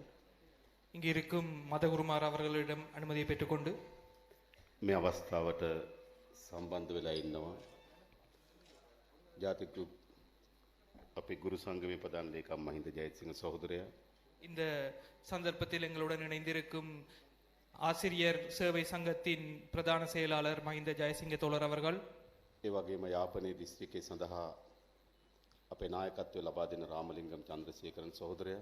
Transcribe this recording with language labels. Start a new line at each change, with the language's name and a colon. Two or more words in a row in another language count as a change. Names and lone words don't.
Tamil: இங்கே இருக்கும் மதகுருமார் அவர்களிடம் அனுமதியை பெற்றுக்கொண்டு
Sinhala: මේ අවස්ථාවට සම්බන්ධ වෙලා ඉන්නවා. ජාතික අපේ ගුරු සංගමේ ප්‍රධාන ලේකම් මහින්ද ජයසිංහ සහෝදරයා.
Tamil: இந்த சந்தர்ப்பத்தில் எங்களுடன் இணைந்திருக்கும் ஆசிரியர் சேவை சங்கத்தின் பிரதான செயலாளர் மஹிந்த ஜெயசிங்க தோழர் அவர்கள்.
Sinhala: ඒ වගේම යාපනයේ දිස්ත්‍රික්කයේ සඳහා අපේ නායකත්වය ලබා දෙන රාමලිංගම් චන්ද්‍රසේකරන් සහෝදරයා.